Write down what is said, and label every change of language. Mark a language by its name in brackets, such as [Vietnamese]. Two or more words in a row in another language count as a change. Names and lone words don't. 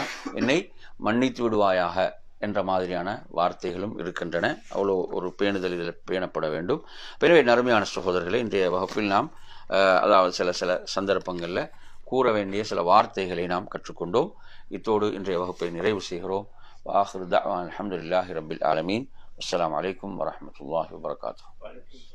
[Tamil] என்னை மன்னித்து விடுவாயாக என்ற மாதிரியான வார்த்தைகளும் இருக்கின்றன. அவ்வளோ ஒரு பேணுதல் இதில் பேணப்பட வேண்டும். எனவே அருமையான சகோதரர்களை, இன்றைய வகுப்பில் நாம் அதாவது சில சந்தர்ப்பங்களில் கூற வேண்டிய சில வார்த்தைகளை நாம் கற்றுக்கொண்டோம். இத்தோடு இன்றைய வகுப்பை நிறைவு செய்கிறோம். [Arabic] وآخر دعوانا الحمد لله رب العالمين. والسلام عليكم ورحمة الله وبركاته.